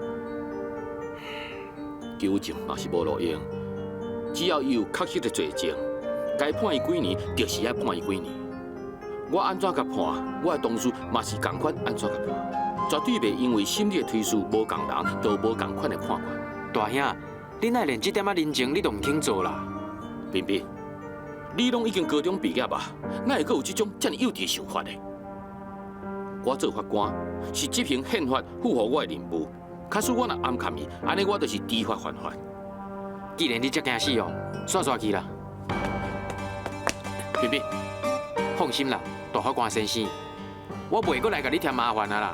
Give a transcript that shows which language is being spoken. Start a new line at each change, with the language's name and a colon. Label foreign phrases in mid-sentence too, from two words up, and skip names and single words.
Min Nan Chinese: 纠正嘛是无路用，只要伊有确实的罪证，该判伊几年就是爱判伊几年。我安怎甲判，我的同事嘛是共款安怎甲判，绝对袂因为心理的推事无共人，就无共款的判决。大兄。 你乃连这点仔人情你都唔肯做啦？彬彬，你拢已经高中毕业啊，哪会阁有这种这么幼稚的想法呢？我做法官是执行宪法赋予我的任务，假使我若暗砍伊，安尼我就是知法犯法。既然你这惊死哦，煞去啦！彬彬，放心啦，大法官先生，我袂阁来甲你添麻烦啊啦！